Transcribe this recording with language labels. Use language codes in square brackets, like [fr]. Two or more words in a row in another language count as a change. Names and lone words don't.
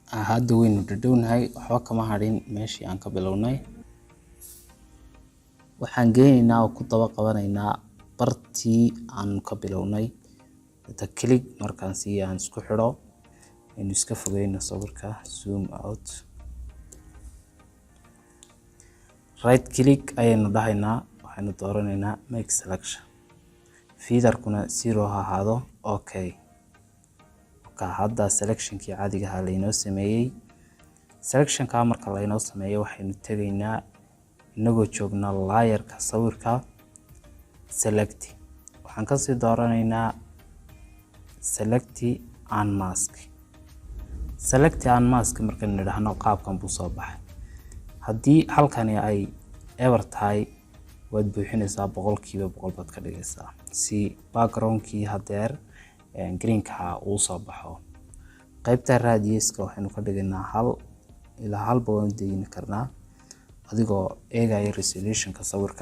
[so] hadda waynu dhadhownahay waxba kama hadhin meeshii aan ka bilownay. waxaan geynaynaa oo ku daba qabanaynaa bartii aan ka bilownay. inta click markaan si aan isku xidho inuu iska fogeyno sawirka [en] zoom out. right click [so] ayaynu dhahaynaa, waxaynu dooranaynaa [en] make selection, [so] feederkuna 0 ha ahaado. okay, hadda selectionkii caadiga ahaa laynoo sameeyey. selectionka marka laynoo sameeyo waxaynu tegaynaa inagoo joogna layerka sawirka select. waxaan kasii dooranaynaa [en] select and mask. select and mask [so] markaan nidhaahno qaabkan buu soo baxay. haddii halkani ay ever tahay waad buuxinaysaa 100% baad ka dhigaysaa si backgroundkii hadeer greenka uu soo baxo. qaybta radiuska waxaynu ka dhigaynaa 1 ilaa 1 baan deyn karnaa adigoo eegaya resolutionka sawirka.